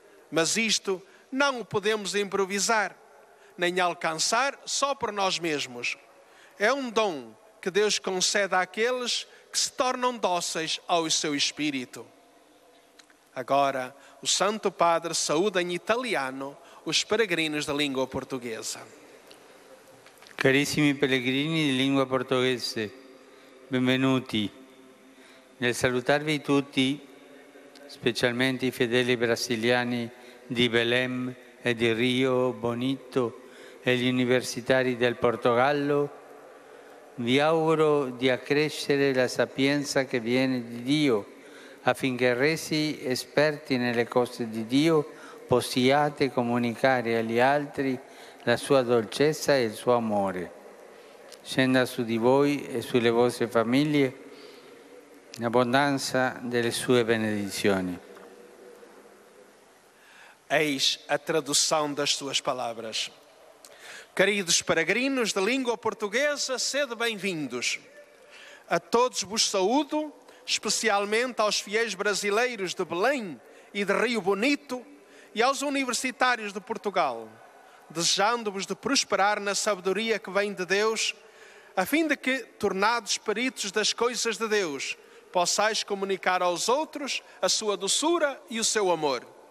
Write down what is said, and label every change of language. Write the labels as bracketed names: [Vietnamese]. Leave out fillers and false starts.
[Portuguese] Mas isto não o podemos improvisar, nem alcançar só por nós mesmos. É um dom que Deus concede àqueles que se tornam dóceis ao seu Espírito. Agora, o Santo Padre saúda em italiano os peregrinos da língua portuguesa. [Italian] Carissimi pellegrini di lingua portoghese, benvenuti. Nel salutarvi tutti, specialmente i fedeli brasiliani di Belém e di Rio Bonito e gli universitari del Portogallo, vi auguro di accrescere la sapienza che viene di Dio, affinché resi esperti nelle cose di Dio possiate comunicare agli altri la sua dolcezza e il suo amore. Scenda su di voi e sulle vostre famiglie l'abbondanza delle sue benedizioni. [Portuguese] Eis a tradução das suas palavras. Queridos peregrinos de língua portuguesa, sede bem-vindos. A todos vos saúdo, especialmente aos fiéis brasileiros de Belém e de Rio Bonito e aos universitários de Portugal, desejando-vos de prosperar na sabedoria que vem de Deus, a fim de que, tornados peritos das coisas de Deus, possais comunicar aos outros a sua doçura e o seu amor.